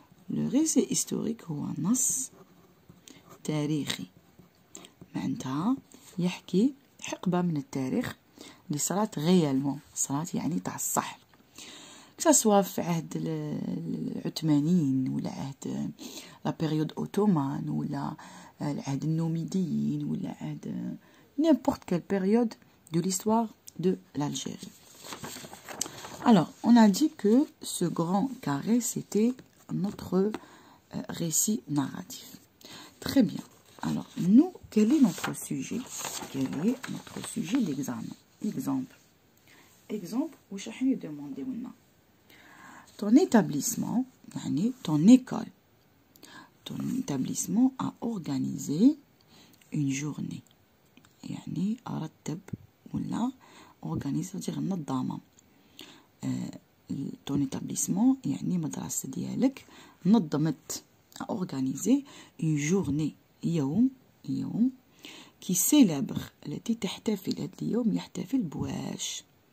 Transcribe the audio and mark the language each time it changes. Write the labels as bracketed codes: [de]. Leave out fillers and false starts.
[fr] Le récit historique [ar] هو نص تاريخي. معناتها يحكي حقبة من التاريخ اللي صارت réellement. صارت يعني تاع الصح. [fr] que ça soit [ar] في عهد العثمانيين ولا عهد لا بيريود اوتومان ولا العهد النوميديين ولا عهد [fr] n'importe quelle période de l'histoire de l'Algérie. Alors, on a dit que ce grand carré, c'était notre récit narratif. Très bien. Alors, nous, quel est notre sujet? Quel est notre sujet d'examen? Exemple. Exemple, où chacun nous demande ton établissement, ton école, ton établissement a organisé une journée. [ar] يعني أرتب ولا organise, [fr] c'est-à-dire [ar] نظم. [fr] Ton établissement, [ar] يعني مدرسة ديالك نظمت, [fr] a organisé une journée, [ar] يوم [fr] qui célèbre, [ar] التي تحتفل, هذا اليوم يحتفل بواش,